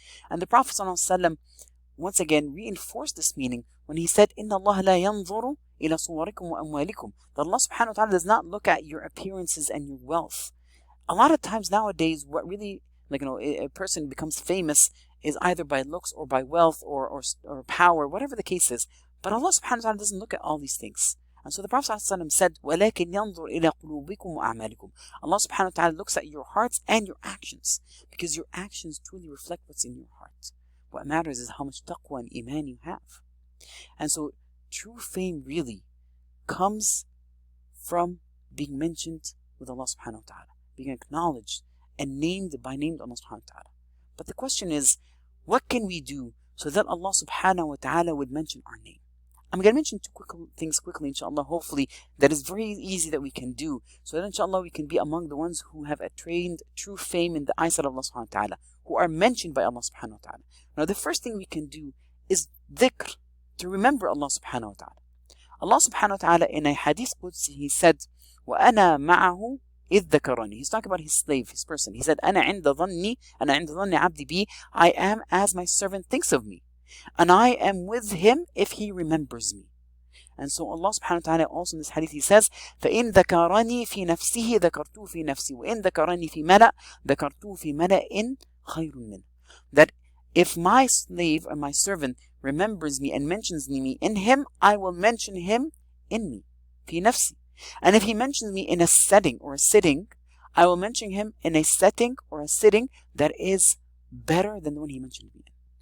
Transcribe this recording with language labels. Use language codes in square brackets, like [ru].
[en] And the Prophet ﷺ once again reinforced this meaning when he said, [ar] Inna Allah la yanzuru ila suwarikum wa amwalikum. [en] That Allah subhanahu wa ta'ala does not look at your appearances and your wealth. A lot of times nowadays, what really, a person becomes famous is either by looks or by wealth or power, whatever the case is. But Allah subhanahu wa ta'ala doesn't look at all these things. And so the Prophet ﷺ said, [ar] وَلَكِنْ يَنْظُرْ إِلَى قُلُوبِكُمْ وَأَعْمَالِكُمْ. [en] Allah subhanahu wa ta'ala looks at your hearts and your actions, because your actions truly reflect what's in your heart. What matters is how much taqwa and iman you have. And so true fame really comes from being mentioned with Allah subhanahu wa ta'ala, being acknowledged and named by name to Allah subhanahu wa ta'ala. But the question is, what can we do so that Allah subhanahu wa ta'ala would mention our name? I'm going to mention two things quickly, inshallah, hopefully, that is very easy that we can do, so that inshallah we can be among the ones who have attained true fame in the eyesight of Allah subhanahu wa ta'ala, who are mentioned by Allah subhanahu wa ta'ala. Now the first thing we can do is dhikr, to remember Allah subhanahu wa ta'ala. Allah subhanahu wa ta'ala in a hadith Qudsi, he said, [ar] وَأَنَا مَعَهُ إِذْ ذَكَرَنِي. [en] He's talking about his slave, his person. He said, [ar] أَنَا عِنْدَ ظَنِّي عَبْدِي بِي. [en] I am as my servant thinks of me, and I am with him if he remembers me. And so Allah subhanahu wa ta'ala also in this hadith, he says, [ar] فَإِنْ ذَكَرَنِي فِي نَفْسِهِ ذَكَرْتُهُ فِي نَفْسِي وَإِنْ ذَكَرَنِي فِي مَلَأٍ ذَكَرْتُهُ فِي مَلَأٍ خَيْرٌ مِّنْهُ. [en] That if my slave or my servant remembers me and mentions me in him, I will mention him in me, [ar] في نفسي. [en] And if he mentions me in a setting or a sitting, I will mention him in a setting or a sitting that is better than the one he mentioned me in.